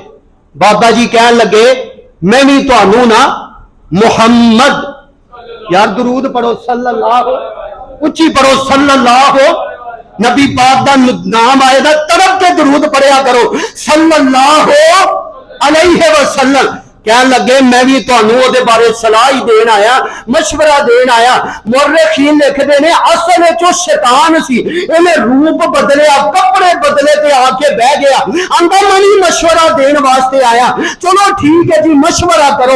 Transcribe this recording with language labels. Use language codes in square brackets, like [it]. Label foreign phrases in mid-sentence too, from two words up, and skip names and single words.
[pa] ਬਾਬਾ ਜੀ ਕਹਿਣ ਲੱਗੇ ਮੈਂ ਵੀ ਤੁਹਾਨੂੰ ਨਾ ਮੁਹੰਮਦ, ਯਾਰ ਦਰੂਦ ਪੜ੍ਹੋ ਸੱਲੱਲਾਹੁ, ਉੱਚੀ ਪੜ੍ਹੋ [ar] صلى الله, [pa] ਨਬੀ ਪਾਕ ਦਾ ਨਾਮ ਆਏ ਦਾ ਤਰਫ਼ ਕੇ ਦਰੂਦ ਪੜ੍ਹਿਆ ਕਰੋ [ar] صلى الله عليه وسلم. [pa] ਕਹਿਣ ਲੱਗੇ ਮੈਂ ਵੀ ਤੁਹਾਨੂੰ ਓਹਦੇ ਬਾਰੇ ਸਲਾਹ ਹੀ ਦੇਣ ਆਇਆ, ਮਸ਼ਵਰਾ ਦੇਣ ਆਇਆ, मशवरा देन आया। ਮੁਅੱਰਿਖ਼ੀਨ ਲਿਖਦੇ ਨੇ ਅਸਲ ਚੋਂ ਸ਼ੈਤਾਨ ਸੀ, ਇਹਨੇ ਰੂਪ ਬਦਲਿਆ, ਕੱਪੜੇ ਬਦਲੇ ਤੇ ਆ ਕੇ ਬਹਿ ਗਿਆ, ਆਂਹਦਾ ਮੈਂ ਮਸ਼ਵਰਾ ਦੇਣ ਵਾਸਤੇ ਆਇਆ। ਚਲੋ ਠੀਕ ਹੈ ਜੀ, ਮਸ਼ਵਰਾ ਕਰੋ।